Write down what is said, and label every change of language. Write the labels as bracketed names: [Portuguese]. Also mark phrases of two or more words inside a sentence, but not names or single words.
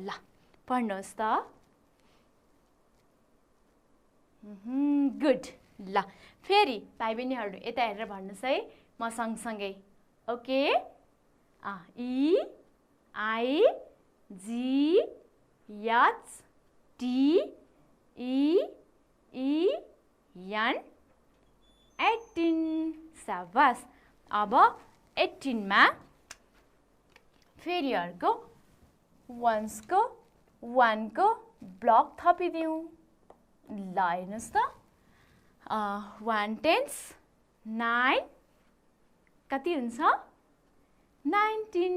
[Nepali] ल पढ्नुहोस् त। गुड। ल फेरि भाइ बहिनीहरू यता हेरेर भन्नुहोस् है म सँगसँगै। [English] Okay. E I G H T E E N 18। शाबास। [Nepali] अब 18 मा फेरि अर्को वन्सको ब्लक थपिदिउँ। ल हेर्नुहोस् त 1 10s 9 कति हुन्छ 19।